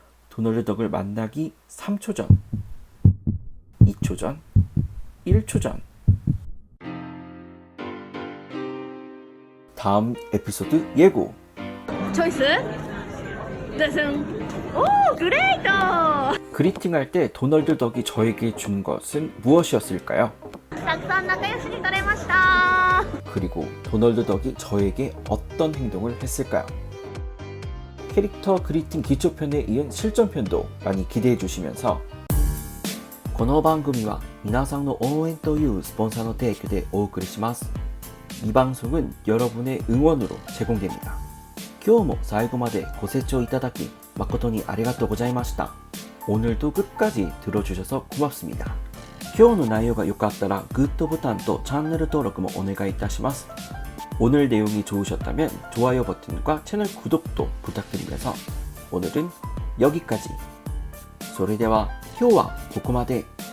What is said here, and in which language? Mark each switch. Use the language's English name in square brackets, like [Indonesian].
[Korean] 도널드 덕을 만나기 3초 전, 2초 전, 1초 전. 다음 에피소드 예고. 초이스? 짜잔. 오, 그레이트! 그리팅할 때 도널드 덕이 저에게 준 것은 무엇이었을까요? [Japanese] たくさん仲良しに撮れました. [Korean] 그리고 도널드 덕이 저에게 어떤 행동을 했을까요? 캐릭터 그리팅 기초편에 이은 실전편도 많이 기대해 주시면서 [Japanese] この番組は皆さんの応援というスポンサーの提供でお送りします. [Korean] 이 방송은 여러분의 응원으로 제공됩니다. [Japanese] 今日も最後までご清聴いただき誠にありがとうございました. [Korean] 오늘도 끝까지 들어주셔서 고맙습니다. [Japanese] 今日の内容が良かったらグッドボタンとチャンネル登録もお願いいたします. [Korean] 오늘 내용이 좋으셨다면 좋아요 버튼과 채널 구독도 부탁드리면서 오늘은 여기까지. [Japanese] それでは今日はここまで.